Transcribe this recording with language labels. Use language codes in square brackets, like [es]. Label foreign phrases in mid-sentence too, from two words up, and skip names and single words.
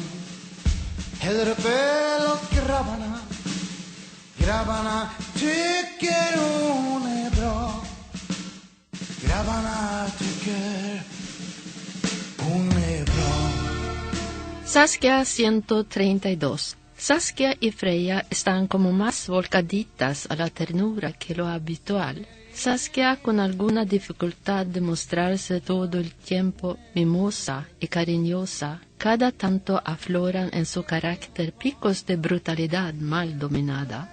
[sv] Häller upp öl åt grabbarna. Grabbarna tycker hon är bra. Grabbarna tycker hon är bra. Saskia 132. [es] Saskia y Freya están como más volcaditas a la ternura que lo habitual. Saskia, con alguna dificultad de mostrarse todo el tiempo mimosa y cariñosa, cada tanto afloran en su carácter picos de brutalidad mal dominada.